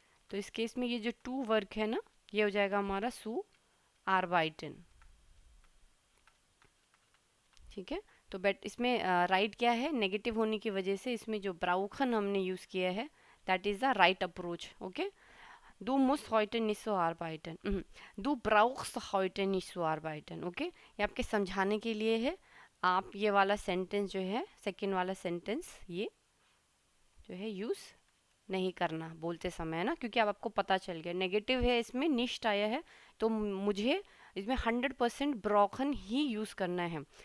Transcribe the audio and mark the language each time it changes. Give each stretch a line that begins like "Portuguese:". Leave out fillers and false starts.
Hindi: तो इस केस में ये जो टू वर्क है ना, ये हो जाएगा हमारा सू आर्बाइटन, ठीक है। तो बेट इसमें राइट क्या है, नेगेटिव होने की वजह से इसमें जो ब्राउखन हमने यूज़ किया है
English: that is the right approach,
Hindi: okay.
German: Du musst heute nicht so arbeiten. Du brauchst heute nicht so arbeiten.
Hindi: Okay, ये आपके समझाने के लिए है। आप ये वाला सेंटेंस जो है, सेकंड वाला सेंटेंस, ये जो है यूज़ नहीं करना बोलते समय, है ना, क्योंकि अब आपको पता चल गया नेगेटिव है, इसमें निश्ट आया है, तो मुझे इसमें 100% ब्रोकन ही यूज़ करना है।